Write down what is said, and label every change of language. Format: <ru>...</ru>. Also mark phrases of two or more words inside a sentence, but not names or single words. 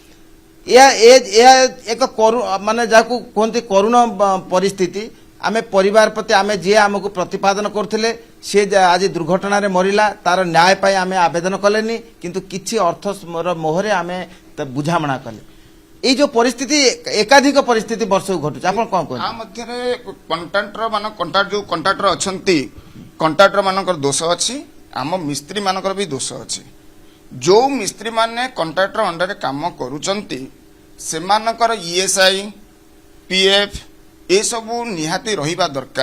<or>ଏହା ଏକ ମାନେ ଯାହାକୁ କୁହନ୍ତି କରୁଣ ପରିସ୍ଥିତି। ଆମେ ପରିବାର ପ୍ରତି ଆମେ ଯିଏ ଆମକୁ ପ୍ରତିପାଦନ କରୁଥିଲେ ସେ ଆଜି ଦୁର୍ଘଟଣାରେ ମରିଲା, ତାର ନ୍ୟାୟ ପାଇଁ ଆମେ ଆବେଦନ କଲେନି, କିନ୍ତୁ କିଛି ଅର୍ଥର ମୋହରେ ଆମେ ବୁଝାମଣା କଲେ। ଏଇ ଯେ ପରିସ୍ଥିତି ଏକାଧିକ ପରିସ୍ଥିତି ବର୍ଷକୁ ଘଟୁଛି, ଆପଣ କ'ଣ କୁହନ୍ତି? ଆ ମଧ୍ୟରେ କଣ୍ଟ୍ରାକ୍ଟର ଅଛନ୍ତି, କଣ୍ଟ୍ରାକ୍ଟର ମାନଙ୍କର ଦୋଷ ଅଛି, ଆମ ମିସ୍ତ୍ରୀ ମାନଙ୍କର ବି ଦୋଷ ଅଛି। ଯୋଉ ମିସ୍ତ୍ରୀ ମାନେ କଣ୍ଟ୍ରାକ୍ଟର ଅଣ୍ଡରରେ କାମ କରୁଛନ୍ତି ସେମାନଙ୍କର ଇଏସ୍ଆଇ ପିଏଫ୍ ଏସବୁ ନିହାତି ରହିବା ଦରକାର।</or>